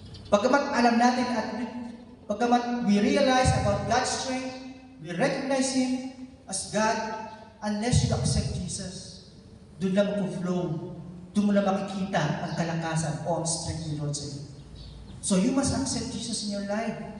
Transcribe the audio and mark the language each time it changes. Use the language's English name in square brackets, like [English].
[Filipino] Pagkamat alam natin at pagkamat [English] we realize about God's strength, we recognize Him as God, unless you accept Jesus, [Filipino] doon lang mag-flow. Doon mo lang makikita ang kalakasan o ang strength ni Lord sa iyo. [English] So you must accept Jesus in your life.